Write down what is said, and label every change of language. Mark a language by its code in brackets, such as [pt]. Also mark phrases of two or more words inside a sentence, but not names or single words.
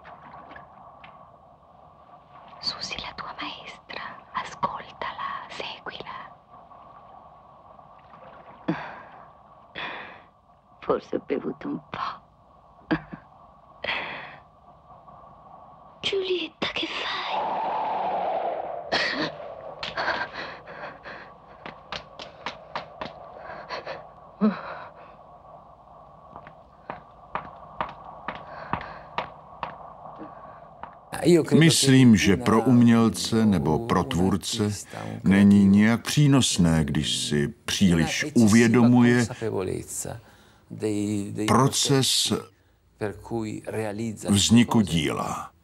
[it] Susi, la tua maestra, ascoltala, seguila. Forse ho bevuto un po'. Giulietta, che fai? [cs] Myslím, že pro umělce nebo pro tvůrce není nijak přínosné, když si příliš uvědomuje proces vzniku díla.